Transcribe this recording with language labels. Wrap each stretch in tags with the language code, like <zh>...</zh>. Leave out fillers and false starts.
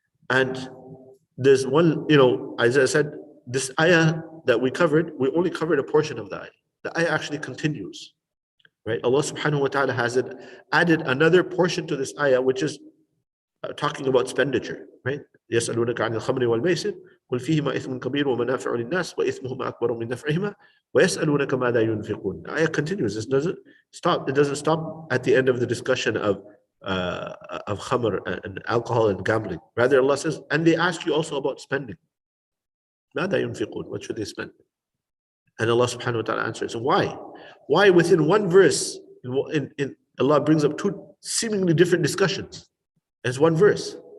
<en>And there's one, as I said, this ayah that we only covered a portion of the ayah. The ayah actually continues, right? Allah subhanahu wa ta'ala has added another portion to this ayah, which is talking about expenditure, right?</en> <ar>يَسْأَلُونَكَ عَنِ الْخَمْرِ وَالْمَيْسِرِ قُلْ فِيهِمَا إِثْمٌ كَبِيرٌ وَمَنَافِعُ لِلنَّاسِ وَإِثْمُهُمَا أَكْبَرُ مِنْ نَفْعِهِمَا وَيَسْأَلُونَكَ مَاذَا يُنْفِقُونَ.</ar> <en>The ayah continues. This doesn't stop. It doesn't stop at the end of the discussion of khamr and alcohol and gambling. Rather, Allah says, and they ask you also about spending.</en> <ar>مَاذَا يُنْفِقُونَ.</ar> <en>What should they spend? And Allah subhanahu wa ta'ala answers. Why? Why within one verse, Allah brings up two seemingly different discussions as one verse?</en>